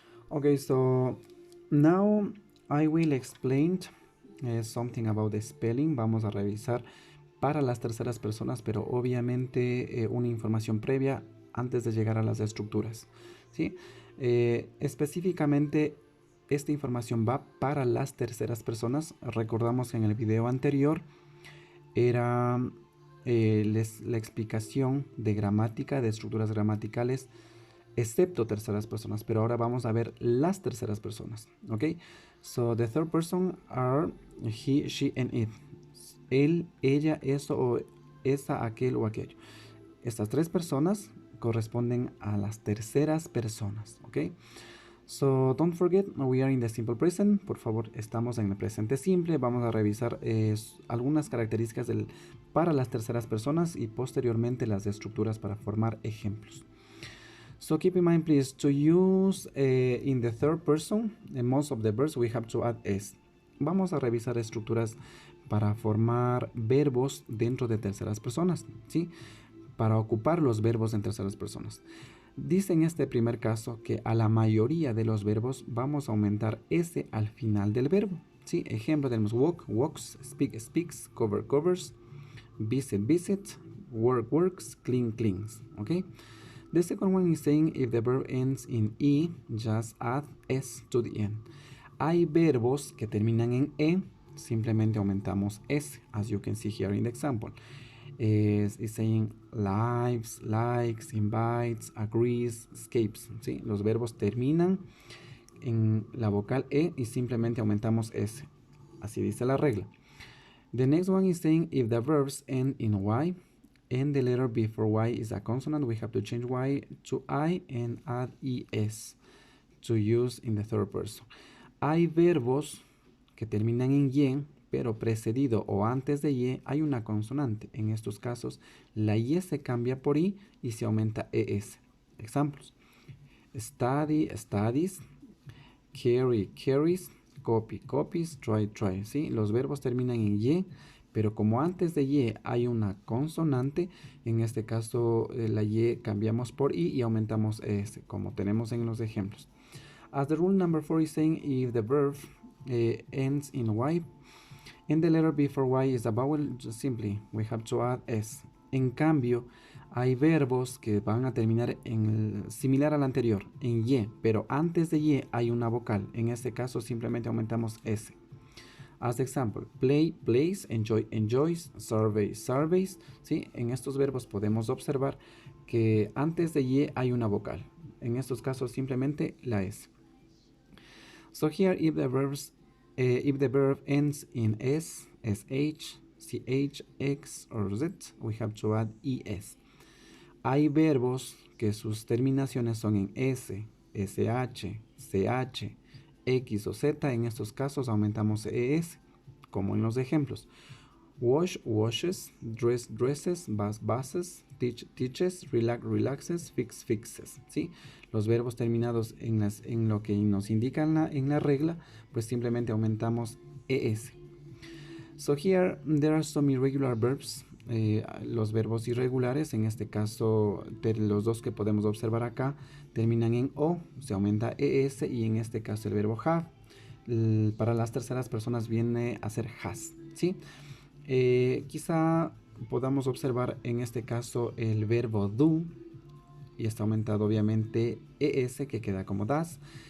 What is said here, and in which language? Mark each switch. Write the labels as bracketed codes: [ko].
[en] Okay, so now I will explain something about the spelling. [es] Vamos a revisar para las terceras personas, pero obviamente una información previa antes de llegar a las estructuras, ¿sí? Específicamente esta información va para las terceras personas. Recordamos que en el video anterior era la explicación de gramática, de estructuras gramaticales, excepto terceras personas, pero ahora vamos a ver las terceras personas, ¿ok? [en] So the third person are he, she and it. [es] Él, ella, eso o esa, aquel o aquello. Estas tres personas corresponden a las terceras personas, ¿ok? [en] So don't forget, we are in the simple present. [es] Por favor, estamos en el presente simple. Vamos a revisar algunas características para las terceras personas y posteriormente las estructuras para formar ejemplos. [en] So keep in mind, please, to use in the third person, in most of the verbs we have to add s. [es] Vamos a revisar estructuras para formar verbos dentro de terceras personas, ¿sí? Para ocupar los verbos en terceras personas. Dice en este primer caso que a la mayoría de los verbos vamos a aumentar s al final del verbo, ¿sí? Ejemplo, tenemos walk, walks, speak, speaks, cover, covers, visit, visit, work, works, clean, cleans, ¿ok? [en] The second one is saying if the verb ends in e, just add s to the end. [es] Hay verbos que terminan en e, simplemente aumentamos s, [en] as you can see here in the example. Is saying lives, likes, invites, agrees, escapes. [es] ¿Sí? Los verbos terminan en la vocal e y simplemente aumentamos s. Así dice la regla. [en] The next one is saying if the verbs end in y and the letter before y is a consonant, we have to change y to I and add es to use in the third person. [es] Hay verbos que terminan en y, pero precedido o antes de y hay una consonante. En estos casos, la y se cambia por i y se aumenta es. Ejemplos: study, studies, carry, carries, copy, copies, try, try. ¿Sí? Los verbos terminan en y, pero como antes de y hay una consonante, en este caso la y cambiamos por i y aumentamos s, como tenemos en los ejemplos. [en] As the rule number 4 is saying if the verb ends in y and the letter before y is a vowel, simply we have to add s. [es] En cambio, hay verbos que van a terminar similar al anterior, en y, pero antes de y hay una vocal. En este caso simplemente aumentamos s. [en] As example, play, plays, enjoy, enjoys, survey, surveys. [es] ¿Sí? En estos verbos podemos observar que antes de y hay una vocal. En estos casos simplemente la s. [en] So here, if the verb ends in s, sh, ch, x, or z, we have to add es. [es] Hay verbos que sus terminaciones son en s, sh, ch, x o z. En estos casos aumentamos es, como en los ejemplos. [en] Wash, washes, dress, dresses, bus, buses, teach, teaches, relax, relaxes, fix, fixes. [es] ¿Sí? Los verbos terminados en lo que nos indica en la regla, pues simplemente aumentamos es. [en] So here there are some irregular verbs. [es] Los verbos irregulares, en este caso los dos que podemos observar acá, terminan en o, se aumenta es, y en este caso el verbo have. Para las terceras personas viene a ser has, ¿sí? Quizá podamos observar en este caso el verbo do, y está aumentado obviamente es, que queda como das.